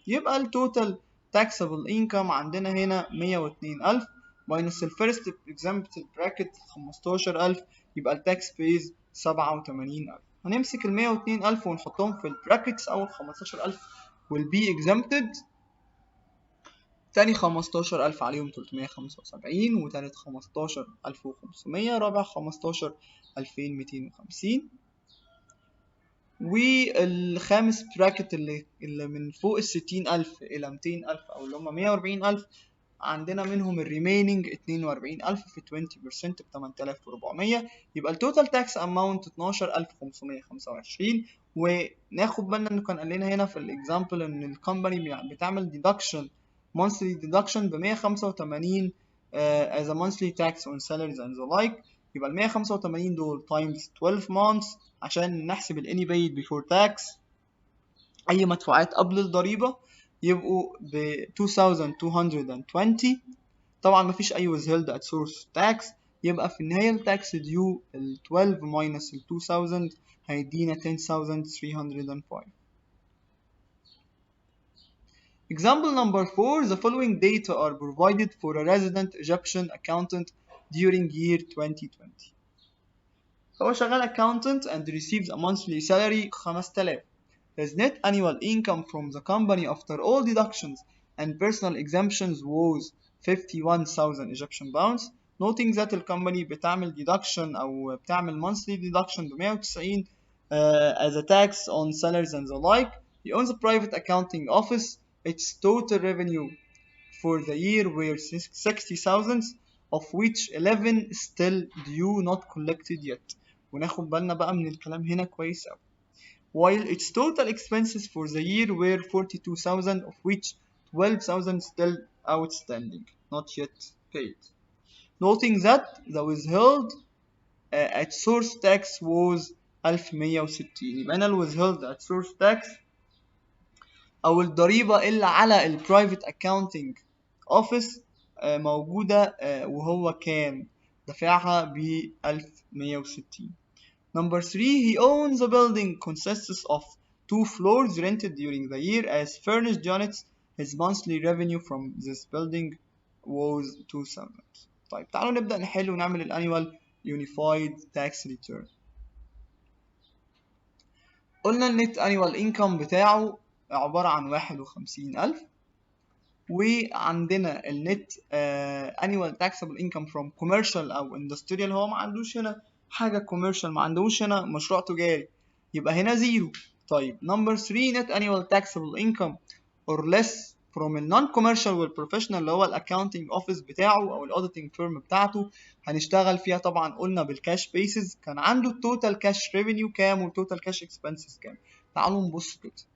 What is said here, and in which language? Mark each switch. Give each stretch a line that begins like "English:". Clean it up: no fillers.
Arabic: يبقى التوتال taxable income عندنا هنا 102,000 minus الفيرست exempted bracket 15,000 يبقى التاكس بيز 87,000. هنمسك 102,000 ونحطهم في البراكتس.
English: أول 15,000 will be exempted.
Arabic: تاني 15,000 عليهم 375 وتالت 15,500 رابع 15,250 والخامس براكت اللي من فوق 60,000 إلى 200,000 أو اللي هم 140,000 عندنا منهم الريميننج 42,000 في 20% ب 8,400. يبقى التوتال تاكس اماونت 12,525. وناخد بالنا انه كان قال لنا هنا في الاكزامبل ان الكومباني بتعمل ديدكشن
English: monthly deduction
Arabic: ب 185
English: as a monthly tax on salaries and the like.
Arabic: يبقى ال 185 دول
English: times 12 months
Arabic: عشان نحسب ال
English: any paid before tax
Arabic: اي مدفوعات قبل الضريبه يبقوا ب 2220. طبعا مفيش اي
English: withheld at source tax.
Arabic: يبقى في النهايه التاكس ديو ال 12 minus ال 2000 هيدينا 10,305.
English: Example number 4. The following data are provided for a resident Egyptian accountant during year 2020.
Arabic: هو شغال
English: accountant and receives a monthly salary 5,000. His net annual income from the company after all deductions and personal exemptions was 51,000 Egyptian pounds. Noting that the company
Arabic: بتعمل
English: deduction أو بتعمل monthly deduction ب 190 as a tax on salaries and the like. He owns a private accounting office. Its total revenue for the year were 60,000 of which 11 still due not collected yet.
Arabic: وناخد بالنا بقى من الكلام هنا كويس أوي.
English: While its total expenses for the year were 42,000 of which 12,000 still outstanding not yet paid. Noting that the withheld at source tax was 1160.
Arabic: يبقى أنا ال
English: withheld at source tax
Arabic: أو الضريبة اللي على ال
English: private accounting office
Arabic: موجودة وهو كان دفعها ب 1160.
English: Number 3. He owns a building consists of 2 floors rented during the year as furnished units. His monthly revenue from this building was 2,000.
Arabic: طيب تعالوا نبدأ نحل ونعمل الانnual unified tax return. قلنا النت annual income بتاعه عبارة عن 51,000 وعندنا النت annual taxable income
English: from commercial
Arabic: أو industrial. هو ما عندوش هنا حاجة commercial، ما عندوش هنا مشروع تجاري، يبقى هنا زيرو. طيب number 3 net annual taxable income or less from ال non-commercial والprofessional اللي هو الاكاونتنج اوفيس بتاعه او الاوديتنج فيرم بتاعته. هنشتغل فيها طبعا قلنا بالكاش بيسز. كان عنده التوتال كاش ريفينيو كام والتوتال كاش اكسبنسز كام. تعالوا نبص كده.